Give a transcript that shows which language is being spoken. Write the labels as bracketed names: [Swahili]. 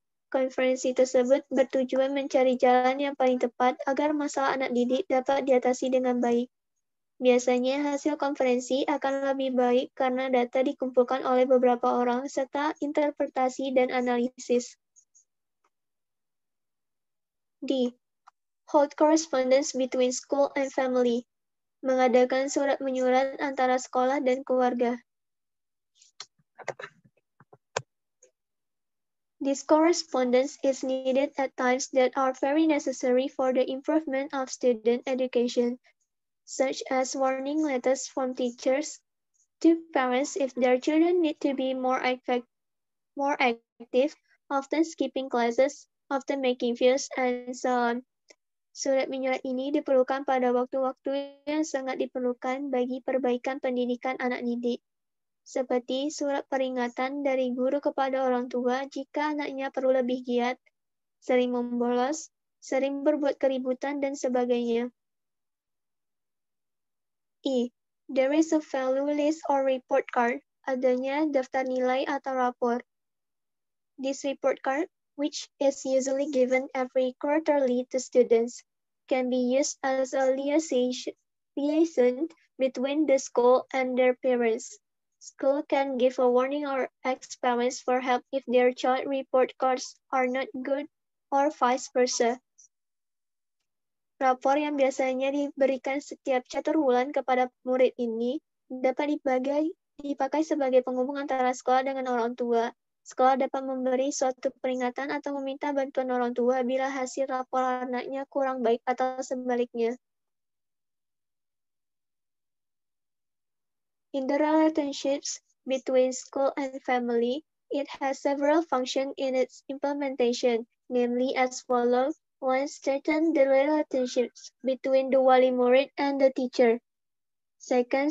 [Indonesian] Konferensi tersebut bertujuan mencari jalan yang paling tepat agar masalah anak didik dapat diatasi dengan baik. Biasanya hasil konferensi akan lebih baik karena data dikumpulkan oleh beberapa orang serta interpretasi dan analisis. D. [English] Hold correspondence between school and family. [Indonesian] Mengadakan surat menyurat antara sekolah dan keluarga. [English] This correspondence is needed at times that are very necessary for the improvement of student education, such as warning letters from teachers to parents if their children need to be more active, often skipping classes, often making fuss, and so on. [Indonesian] Surat menyurat ini diperlukan pada waktu-waktu yang sangat diperlukan bagi perbaikan pendidikan anak didik, seperti surat peringatan dari guru kepada orang tua jika anaknya perlu lebih giat, sering membolos, sering berbuat keributan, dan sebagainya. E. [English] There is a value list or report card. [Indonesian] Adanya daftar nilai atau rapor. [English] This report card, which is usually given every quarterly to students, can be used as a liaison between the school and their parents. School can give a warning or ask parents for help if their child report cards are not good or vice versa. [Indonesian] Rapor yang biasanya diberikan setiap catur bulan kepada murid ini dapat dipakai sebagai penghubung antara sekolah dengan orang tua. Sekolah dapat memberi suatu peringatan atau meminta bantuan orang tua bila hasil rapor anaknya kurang baik atau sebaliknya. [English] In the relationships between school and family, it has several functions in its implementation, namely as follows. 1. Strengthen the relationships between the wali murid and the teacher. 2.